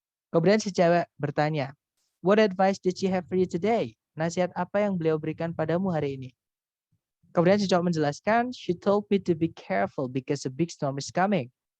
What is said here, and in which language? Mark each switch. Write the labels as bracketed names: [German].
[Indonesian] Kemudian si cewek bertanya, [English] "What advice did she have for you today?" [Indonesian] Nasihat apa yang beliau berikan padamu hari ini? Kemudian si cowok menjelaskan, [English] "She told me to be careful because a big storm is coming."